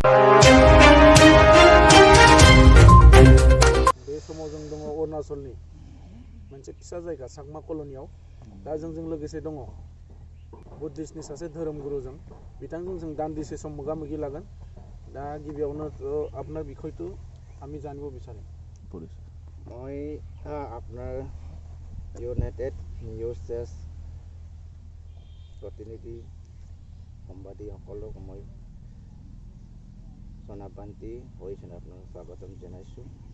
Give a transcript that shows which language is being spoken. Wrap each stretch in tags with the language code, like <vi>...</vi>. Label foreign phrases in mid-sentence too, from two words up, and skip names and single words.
<brx>बे समाव जों दङ अरुणाचलनि मोनसे फिसा जायगा चाकमा कल'नियाव। दा जोंजों लोगोसे दङ बुद्धिस्टनि सासे धोरोमगुरुजों, बिथांजों जों दान्दिसे सम मोगा मोगि लागोन। दा गिबियावनो</brx> <as>আপোনাৰ বিষয়টো আমি জানিব বিচাৰিম। মই আপোনাৰ ইউনাইটেড নিউজেছ প্ৰতিনিধি সাংবাদিকসকলক মই জনাবান্তি হৈছিল আপোনাক স্বাগতম জনাইছোঁ।</as>